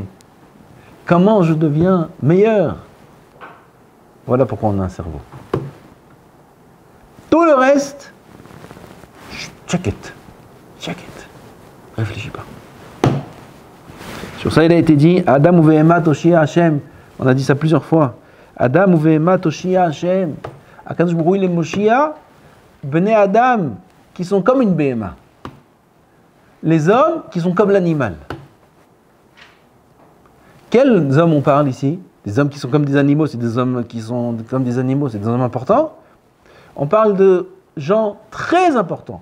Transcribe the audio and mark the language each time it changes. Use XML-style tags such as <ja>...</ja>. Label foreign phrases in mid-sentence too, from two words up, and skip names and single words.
<fr>Comment je deviens meilleur? Voilà pourquoi on a un cerveau. Tout le reste,</fr> <en>check it.</en> <fr>Réfléchis pas. Sur ça, il a été dit,</fr> <he>אדם ובהמה תושיע השם.</he> <fr>On a dit ça plusieurs fois.</fr> <he>אדם ובהמה תושיע השם. הקדוש ברוך הוא,</he> <fr>il est Moshiach,</fr> <he>בני אדם,</he> <fr>qui sont comme une behema. Les hommes qui sont comme l'animal. Quels hommes on parle ici? Des hommes qui sont comme des animaux, c'est des hommes qui sont comme des animaux, c'est des hommes importants. On parle de gens très importants.</fr>